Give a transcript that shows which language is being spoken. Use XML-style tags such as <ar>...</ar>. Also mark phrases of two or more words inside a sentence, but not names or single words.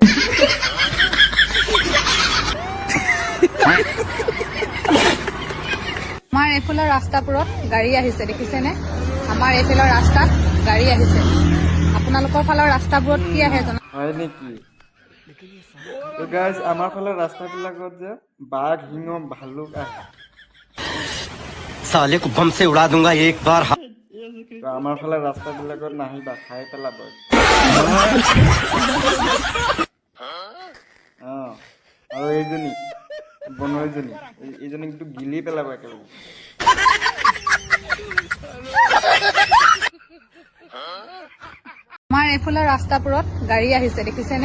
<as>আমাৰ এইফালৰ ৰাস্তাবোৰত গাড়ী আহিছে, দেখিছেনে? আমাৰ এইফালৰ ৰাস্তাত গাড়ী আহিছে। আপোনালোকৰ ফালৰ ৰাস্তাবোৰত কি আহে জানো? হয় নেকি? গাইজ, আমাৰ ফালে ৰাস্তাবিলাকত যে বাঘ, সিংহ, ভালুক আহে।</as> <hi>साले को बम से उड़ा दूंगा एक बार।</hi> <as>আমাৰ ফালে ৰাস্তাবিলাকত নাহিবা, খাই পেলাব। আৰু এইজনী বনৰীজনী, এইজনী কিন্তু গিলি পেলাব একেবাৰে। আমাৰ এইফালৰ ৰাস্তাবোৰত গাড়ী আহিছে, দেখিছেনে?</as>